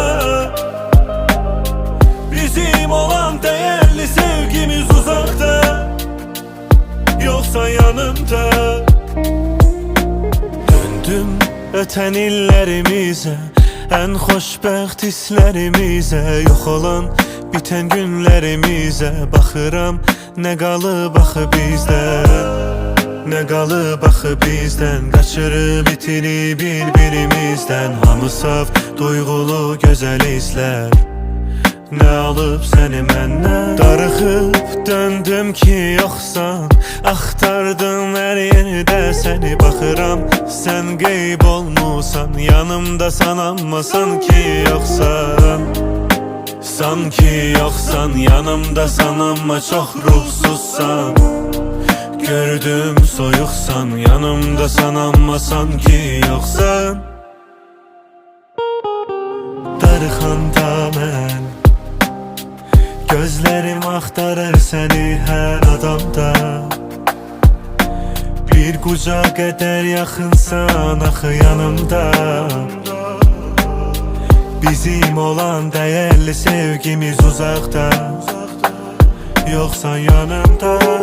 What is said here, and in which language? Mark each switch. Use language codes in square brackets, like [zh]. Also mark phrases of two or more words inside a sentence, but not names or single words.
[tr] Bizim olan değerli sevgimiz uzakta, yoksan yanımda. Döndüm öten illerimize, en xoşbəxt hislerimize. Yok olan biten günlerimize [az] baxıram, ne qalıb axı bizdən, ne qalıb axı bizdən. Qaçırıb itirib bir-birimizdən, hamı saf, duygulu, gözəl hislər. Ne alıp seni məndən? Darıxıb döndüm ki yoksan, axtardım her yerde seni. Baxıram sen qeyb olmusan, yanımdasan amma sanki yoksan. Sanki yoksan, yanımdasan amma çok ruhsuzsan. Gördüm soyuqsan, yanımdasan amma sanki yoksan. Darıxanda mən, [tr] gözlerim aktarır seni her adamda. [az] Bir kucak eder yaxınsan axı yanımda. [tr] Bizim olan değerli sevgimiz uzakta, yoksan yanımda.